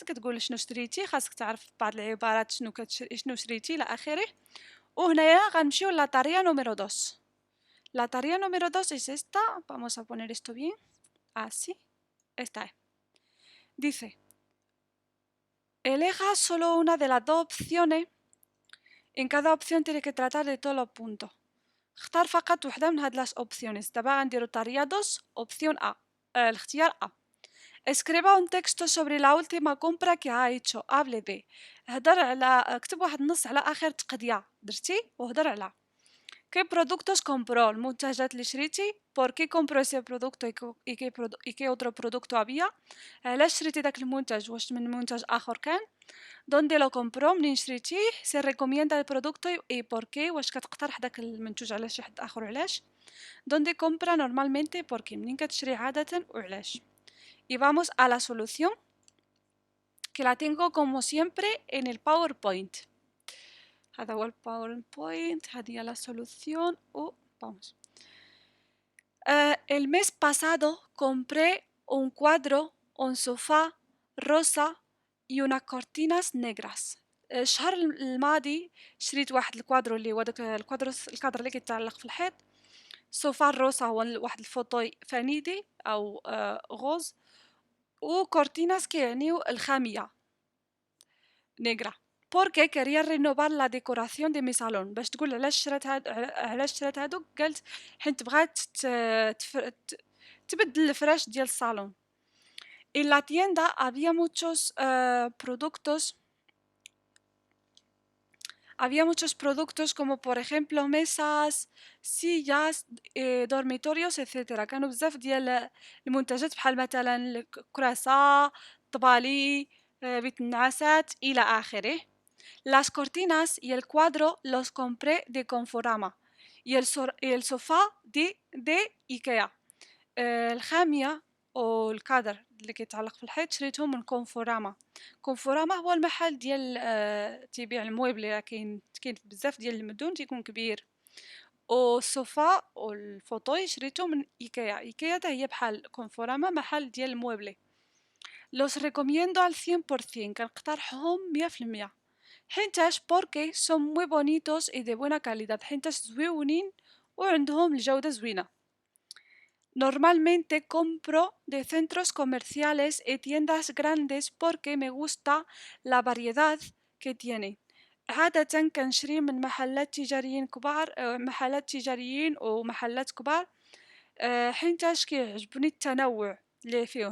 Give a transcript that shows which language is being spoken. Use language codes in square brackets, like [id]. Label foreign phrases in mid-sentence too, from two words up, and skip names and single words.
[ar] كتقول شنو شريتي، خاصك تعرف بعض العبارات شنو شريتي الى اخره. وهنايا غنمشيو [es] la tarea número [ar] 2. [es] La tarea número 2 es esta. Vamos a poner esto bien. Así. Esta es. Dice, elija solo una de las dos opciones. En cada opción tiene que tratar de todos los puntos. [ar] اختار فقط واحدة من هاد [es] las opciones. [ar] دابا غنديرو طارية 2. [es] Opción A. [ar] الاختيار A. [es] Escriba un texto sobre la última compra que ha hecho. Hable de. [ar] هدر على اكتب واحد النص على آخر تقضية درتي وهدر على. [es] ¿Qué productos compró? [ar] المنتجات اللي شريتي. [es] ¿Por qué compró ese producto y qué otro producto había؟ [ar] علاش شريتي داك المنتج، واش من منتج آخر كان. [es] ¿Dónde lo compró؟ [ar] منين شريتيه. [es] ¿Se recomienda el producto y por qué؟ [ar] واش كتقترح داك المنتوج على شي حد آخر وعلاش. [es] ¿Dónde compra normalmente؟ ¿Por qué؟ [ar] منين كتشري عادة وعلاش. [es] Y vamos a la solución que la tengo como siempre en el PowerPoint. [ar] هذا هو الباوربوينت، هذه [es] la solución vamos. El mes pasado compré un cuadro, un sofá rosa y unas cortinas negras. [ar] الشهر الماضي شريت واحد الكوادرو اللي هو داك الكادر اللي كيتعلق في الحيط، صوفا الروسا هو واحد الفوطوي فانيدي او غوز، و كورتيناس كيعنيو الخامية نيغرا. [es] porque quería renovar la decoración de mi salón. [ar] باش تقول علاش شرات هادوك، قالت حيت بغات تبدل الفراش ديال الصالون. [es] En la tienda había muchos productos como por ejemplo mesas, sillas, dormitorios, etcétera. [ar] كانوا بزاف ديال المنتجات بحال مثلا الكراسة، طبالي، بيت النعاسات إلى آخره. [es] Las cortinas y el cuadro los compré de Conforama y el sofá de IKEA. [ar] الخامية أو الكادر اللي كيتعلق في الحيط شريتهم من كونفوراما. كونفوراما هو المحل ديال تيبيع الموبل، راه كاين في بزاف ديال المدن، تيكون كبير. والصوفا والفوطوي شريته من ايكيا حتى هي بحال كونفوراما، محل ديال الموبل. [es] los recomiendo al 100%، [ar] كنقترحهم 100%. [es] حيتاش بوركي son muy bonitos y de buena calidad، [ar] حيتاش زويونين وعندهم الجودة زوينة. [es] Normalmente compro de centros comerciales y tiendas grandes porque me gusta la variedad que tienen. [ar] عادة كنشري من محلات تجاريين كبار، محلات تجاريين ومحلات كبار، حيتاش كيعجبني التنوع اللي فيهم.